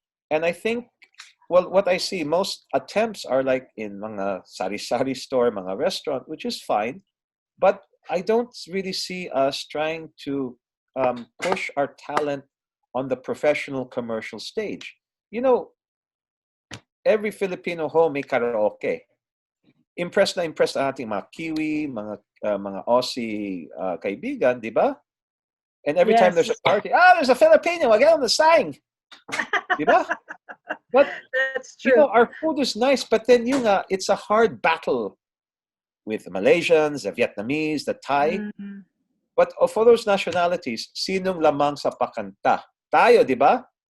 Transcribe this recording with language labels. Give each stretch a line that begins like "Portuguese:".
English: And I think, well, what I see, most attempts are like in
Filipino: mga sari-sari store, mga restaurant,
English: which is fine, but I don't really see us trying to push our talent on the professional commercial stage. Every Filipino home
Filipino: may
English: karaoke.
Filipino: Impressed ang ating mga Kiwi, mga Aussie kaibigan, di ba?
English: And every time there's a party, there's a Filipino, again, the sang.
Filipino: Di ba?
English: But that's true. Our food is nice, but then it's a hard battle with the Malaysians, the Vietnamese, the Thai. But for those nationalities,
Filipino: sinong lamang sa pakanta? Tayo, di ba?